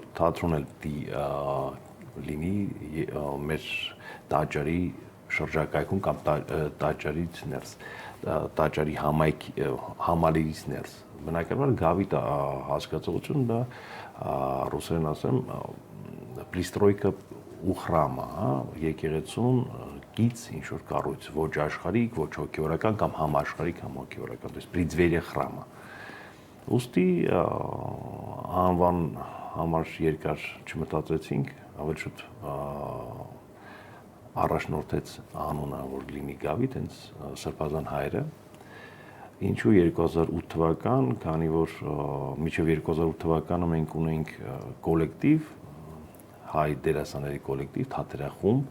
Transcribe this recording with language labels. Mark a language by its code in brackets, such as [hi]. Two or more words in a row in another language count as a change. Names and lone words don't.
[hy] թատրոն էլ լինի մեր տաճարի շրջակայքում կամ տաճարից ներս, տաճարի համալիրից ներս։ Բնականաբար Գավիթ հասկացողությունը դա ռուսերեն ասեմ պրիստրոյկա ու խրամը, եկեղեցուն գից ինչ-որ կառույց, ոչ աշխարհիկ, ոչ հոգևորական կամ համաշխարհիկ, կամ հոգևորական, [ru] то есть преддверие храма։ [hy] Ուստի անվան համար երկար չմտածեցինք, ավելի շուտ առաջնորդեց անունը, որ լինի Գավիթ, հենց սրբազան հայրը։ Ինչու 2008 թվական, քանի որ մինչև 2008 թվականը մենք ունենք կոլեկտիվ, հայ դերասանների կոլեկտիվ, թատերախումբ,